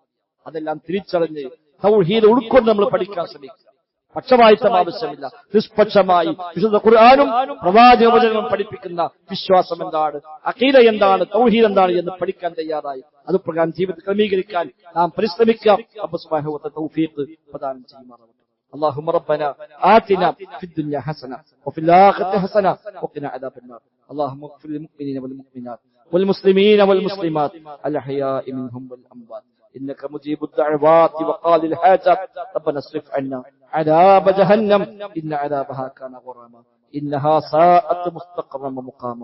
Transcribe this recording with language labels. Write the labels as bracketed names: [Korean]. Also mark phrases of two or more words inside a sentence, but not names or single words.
[Malayalam] അതെല്ലാം തിരിച്ചറിഞ്ഞ് തൗഹീദ് ഉൾക്കൊണ്ട് നമ്മൾ പഠിക്കാൻ ശ്രമിക്കുക. പക്ഷപാതിത്വം ആവശ്യമില്ല. നിഷ്പക്ഷമായി വിശുദ്ധ ഖുർആനും പ്രവാചകവചനവും പഠിപ്പിക്കുന്ന വിശ്വാസം എന്താണ്, അഖീദ എന്താണ്, തൗഹീദ് എന്താണ് എന്ന് പഠിക്കാൻ തയ്യാറായി അത് പ്രകാരം ജീവിതത്തിൽ ക്രമീകരിക്കാൻ നാം പരിശ്രമിക്കാം. റബ്ബ് [Arabic] سبحانه وتعالى [Malayalam] തൗഫീഖ് പ്രദാനം ചെയ്യുമാറാവട്ടെ. [Arabic] اللهم ربنا آتنا في الدنيا حسنة وفي الآخرة حسنة وقنا عذاب النار. اللهم اغفر للمؤمنين والمؤمنات والمسلمين والمسلمات الأحياء منهم والأموات إنك مجيب الدعوات وقاضي الحاجات. ربنا اصرف عنا عذاب جهنم إن عذابها كان غراما إنها ساءت مستقرا ومقاما.